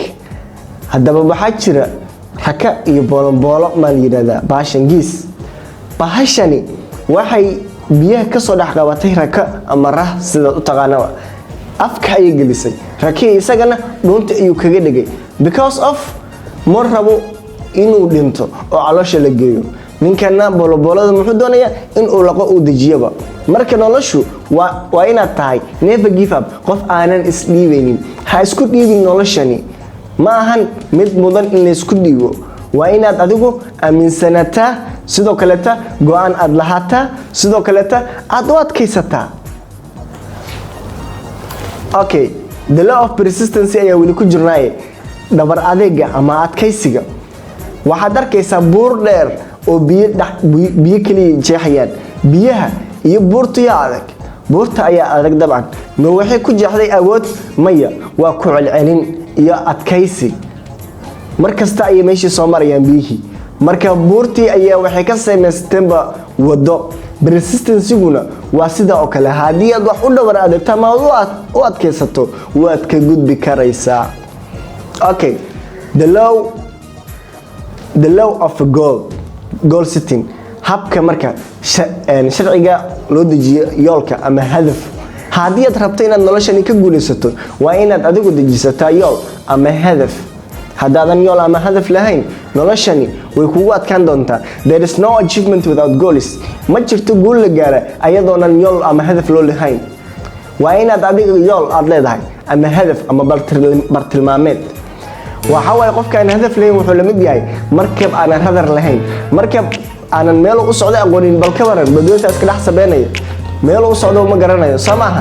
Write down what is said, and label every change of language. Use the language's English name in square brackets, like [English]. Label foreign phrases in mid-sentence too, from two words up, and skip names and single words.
[Somali] haddaba waxaa jira raka iyo boolonboolo maa la yidhahdaa baashangiis. bahashani waxay biyaha kasoo dhex qabatay raka ama rah sidaad u taqaanaba. afka ayay gelisay. rakii isagana dhuunta ayuu kaga dhigay, [English] because of [Somali] ma rabo inuu dhinto oo caloosha la geeyo. ninkana booloboolada muxuu doonayaa inuu laqo uu dejiyaba. marka noloshu waa inaad tahay [English] never give up, [Somali] qof aanan isdhiibaynin. ha isku dhiibin noloshani. ma ahan mid mudan in la isku dhiibo. waa inaad adigu aaminsanataa, sidoo kaleta go-aan aad lahaataa, sidoo kaleta aad u adkaysataa. [English] okay, the law of persistence [Somali] ayaa weli ku jirnaaye. dhabar adeega ama adkaysiga. waxaad arkaysaa buur dheer oo biyo kaliya jeexayaan. biyaha iyo buurta yaa adag? buurta ayaa adag dabcan. ma waxay ku jeexday awood? maya, waa ku celcelin iyo adkaysi. markasta ayay meeshii soo marayaan biyihii. marka buurtii ayaa waxay ka samaysteenba wado. persistency-guna waa sida oo kale. haddii aad wax u dhabar adeegto ama u adkaysato, waad ka gudbi karaysaa. [English] okay, the law of goal setting, [Somali] habka marka sharciga loo dejiyo yoolka ama hadaf. haddii aad rabto inaad noloshani ka guulaysato, waa inaad adigu dejisataa yool ama hadaf. haddaadan yool ama hadaf lahayn noloshani way kugu adkaan doontaa. [English] There is no achievement without goals. [Somali] ma jirto guul la gaara ayadoonan yool ama hadaf loo lahayn. waa inaad adiga yool aad leedahay ama hadaf ama bartilmaameed. waxa way qofka aan hadaf lahayn wuxuu la mid yahay markab aan radar lahayn. markab aanan meel u socdo aqoonin bal ka waran badweynta iska dhex sabeynaya meel u socdo ma garanayo samaha.